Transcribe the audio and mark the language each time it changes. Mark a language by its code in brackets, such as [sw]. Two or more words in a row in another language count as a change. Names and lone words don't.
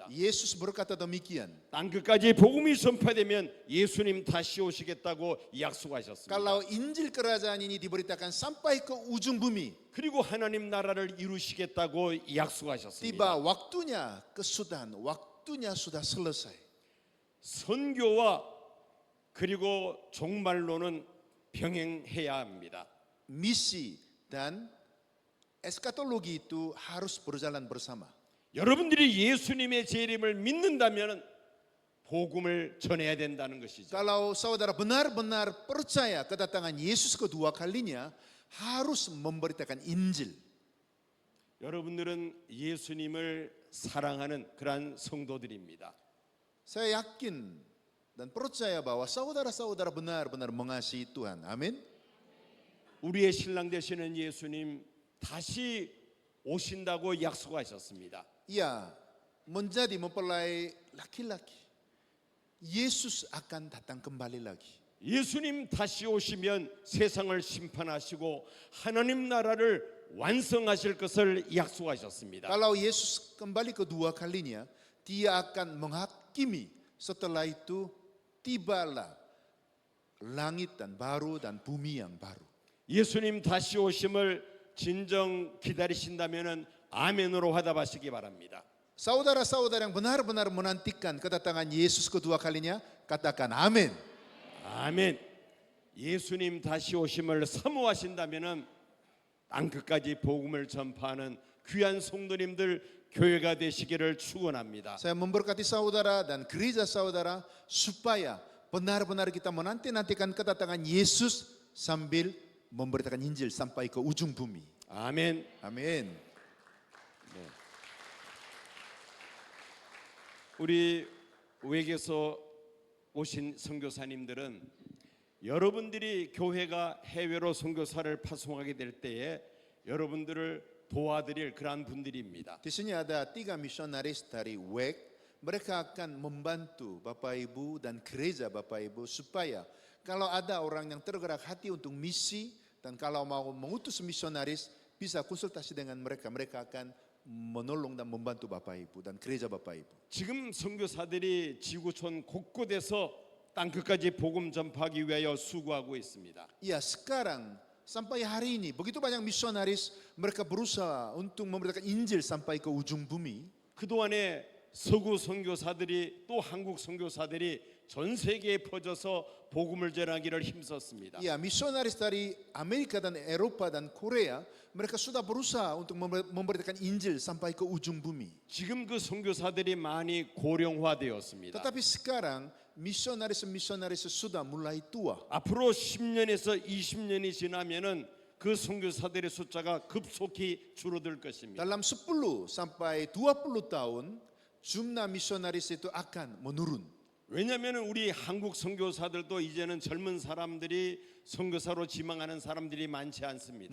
[id] Yesus berkata demikian. [ko] 땅 끝까지 복음이 전파되면 예수님 다시 오시겠다고 약속하셨습니다. [id] Kalau Injil kerajaan ini diberitakan sampai ke ujung bumi, [ko] 그리고 하나님 나라를 이루시겠다고 약속하셨습니다. [id] tiba waktunya kesudahan, waktunya sudah selesai. [ko] 선교와 그리고 종말론은 병행해야 합니다. [id] Misi dan eskatologi itu harus berjalan bersama. [ko] 여러분들이 예수님의 재림을 믿는다면 복음을 전해야 된다는 것이죠. [id] Kalau saudara benar-benar percaya kedatangan Yesus kedua kalinya, harus memberitakan Injil. [ko] 여러분들은 예수님을 사랑하는 그러한 성도들입니다. [id] Saya yakin dan percaya bahwa saudara-saudara benar-benar mengasihi Tuhan. Amin. [ko] 우리의 신랑 되시는 예수님 다시 오신다고 약속하셨습니다. [id] Ya, menjadi mempelai laki-laki. Yesus akan datang kembali lagi. [ko] 예수님 다시 오시면 세상을 심판하시고 하나님 나라를 완성하실 것을 약속하셨습니다. [id] Kalau Yesus kembali kedua kalinya, dia akan menghakimi. Setelah itu tibalah langit dan baru dan bumi yang baru. [ko] 예수님 다시 오심을 진정 기다리신다면은 아멘으로 화답하시기 바랍니다. [id] Saudara-saudara yang benar-benar menantikan kedatangan Yesus kedua kalinya, katakan amin. [ko] 아멘. 예수님 다시 오심을 사모하신다면은 땅 끝까지 복음을 전파하는 귀한 성도님들 교회가 되시기를 축원합니다. [id] Saya memberkati saudara dan gereja saudara supaya benar-benar kita menanti-nantikan kedatangan Yesus sambil memberitakan Injil sampai ke ujung bumi. [ko] 아멘. [id] Amin. [ko] 우리 외계에서 오신 선교사님들은 여러분들이 교회가 해외로 선교사를 파송하게 될 때에 여러분들을 도와드릴 그러한 분들입니다. [id] Di sini ada 3 misionaris dari WEG. Mereka akan membantu Bapak Ibu dan gereja Bapak Ibu supaya kalau ada orang yang tergerak hati untuk misi dan kalau mau mengutus misionaris bisa konsultasi dengan mereka. Mereka akan menolong dan membantu Bapak Ibu dan gereja Bapak Ibu. [ko] 지금 선교사들이 지구촌 곳곳에서 땅 끝까지 복음 전파하기 위하여 수고하고 있습니다. [id] Ya sekarang sampai hari ini begitu banyak misionaris mereka berusaha untuk memberitakan Injil sampai ke ujung bumi. [ko] 그동안에 서구 선교사들이 또 한국 선교사들이 전 세계에 퍼져서 복음을 전하기를 힘썼습니다. [id] Ya misionaris dari Amerika dan Eropa dan Korea mereka sudah berusaha untuk memberitakan Injil sampai ke ujung bumi. [ko] 지금 그 선교사들이 많이 고령화되었습니다. [id] Tetapi sekarang misionaris sudah mulai tua. [ko] 앞으로 10년에서 20년이 지나면은 그 선교사들의 숫자가 급속히 줄어들 것입니다. [id] Dalam 10 sampai 20 tahun jumlah misionaris itu akan menurun. [ko] 왜냐하면 우리 한국 선교사들도 이제는 젊은 사람들이 선교사로 지망하는 사람들이 많지 않습니다.